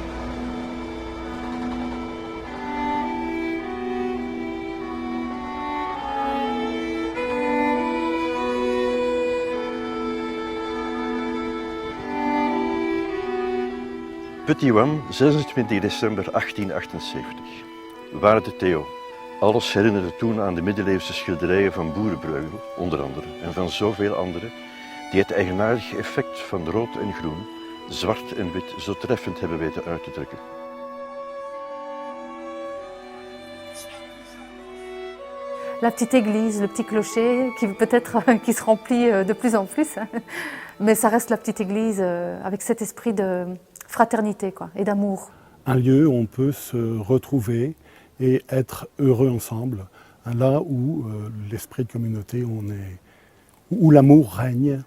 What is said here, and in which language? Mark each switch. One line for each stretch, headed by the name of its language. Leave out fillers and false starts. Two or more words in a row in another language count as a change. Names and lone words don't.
Dutch: Petit Wam, 26 december 1878. Waarde Theo, alles herinnerde toen aan de middeleeuwse schilderijen van Boerenbreugel, onder andere, en van zoveel andere, die het eigenaardige effect van rood en groen, zwart en wit zo treffend hebben weten uit te drukken.
French: La petite église, le petit clocher, qui peut-être qui se remplit de plus en plus, mais ça reste la petite église avec cet esprit de fraternité quoi, et d'amour. Un lieu où on peut se retrouver et être heureux ensemble, là où l'esprit de communauté, où l'amour règne.